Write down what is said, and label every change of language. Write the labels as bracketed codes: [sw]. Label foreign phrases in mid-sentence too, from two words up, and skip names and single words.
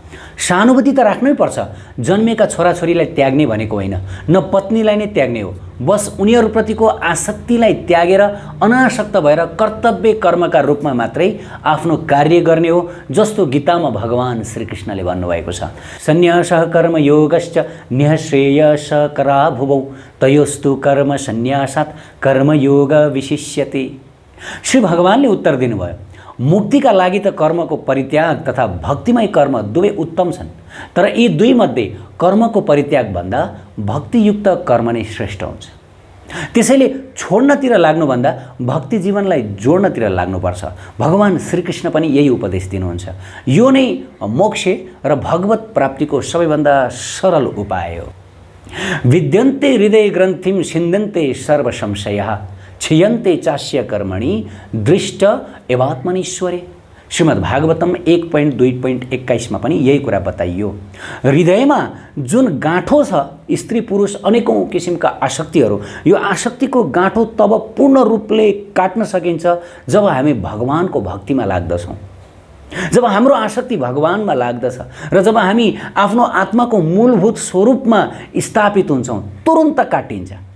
[ne] सहानुभूति त राख्नै पर्छ। जन्मेका छोराछोरीलाई त्याग्ने भनेको होइन, न पत्नीलाई नै त्याग्ने हो। बस उनीहरूप्रतिको आसक्तिलाई त्यागेर अनासक्त भएर कर्तव्य कर्मका रूपमा मात्रै आफ्नो कार्य गर्ने हो, जस्तो गीतामा भगवान श्रीकृष्णले भन्नुभएको छ। [sa] सन्न्यासः कर्मयोगश्च निःश्रेयसकरा भुवौ तयोस्तु कर्म सन्न्यासात् कर्मयोग विशिष्यते। [ne] श्री भगवानले उत्तर दिनुभयो, मुक्तिका लागि त कर्मको परित्याग तथा भक्तिमय कर्म दुवै उत्तम छन्, तर यी दुईमध्ये कर्मको परित्यागभन्दा भक्तियुक्त कर्म नै श्रेष्ठ हुन्छ। त्यसैले छोड्नतिर लाग्नुभन्दा भक्ति जीवनलाई जोड्नतिर लाग्नुपर्छ। भगवान श्रीकृष्ण पनि यही उपदेश दिनुहुन्छ। यो नै मोक्ष र भगवत प्राप्तिको सबैभन्दा सरल उपाय हो। [sa] विद्यन्ते हृदय ग्रन्थिम छिन्दन्ते सर्व संशयः क्षीयन्ते चास्य कर्मणि दृष्ट एवात्मनीश्वरे। [ne] श्रीमद् भागवतम 1.2.21 मा पनि यही कुरा बताइयो। हृदयमा जुन गाँठो छ, स्त्री पुरुष अनेकौँ किसिमका आसक्तिहरू, यो आसक्तिको गाँठो तब पूर्ण रूपले काट्न सकिन्छ जब हामी भगवानको भक्तिमा लाग्दछौँ, जब हाम्रो आसक्ति भगवानमा लाग्दछ र जब हामी आफ्नो आत्माको मूलभूत स्वरूपमा स्थापित हुन्छौँ, तुरुन्त काटिन्छ।